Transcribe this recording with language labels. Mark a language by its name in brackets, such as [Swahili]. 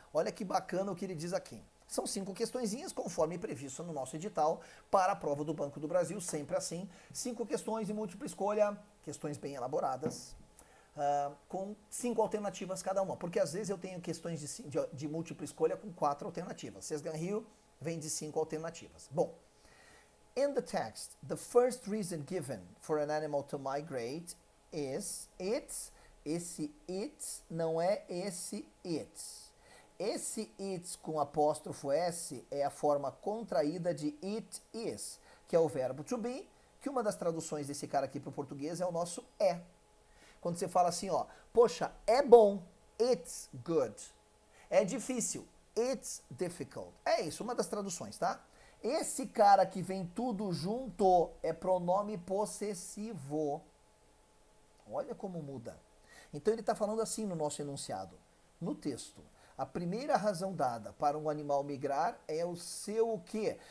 [Portuguese] Olha que bacana o que ele diz aqui. São 5 questõezinhas, conforme previsto no nosso edital, para a prova do Banco do Brasil, sempre assim. 5 questões de múltipla escolha, questões bem elaboradas, com 5 alternativas cada uma. Porque às vezes eu tenho questões de múltipla escolha com 4 alternativas. Sesgan Hill vem de 5 alternativas. [English] Bom, in the text, the first reason given for an animal to migrate is its. [Portuguese] Esse its não é esse its. Esse its com apóstrofo S é a forma contraída de it is, que é o verbo to be, que uma das traduções desse cara aqui para o português é o nosso é. Quando você fala assim, ó, poxa, é bom, [English] it's good. [Portuguese] É difícil, [English] it's difficult. [Portuguese] É isso, uma das traduções, tá? Esse cara que vem tudo junto é pronome possessivo. Olha como muda. Então ele está falando assim no nosso enunciado, no texto. A primeira razão dada para um animal migrar é o seu o quê?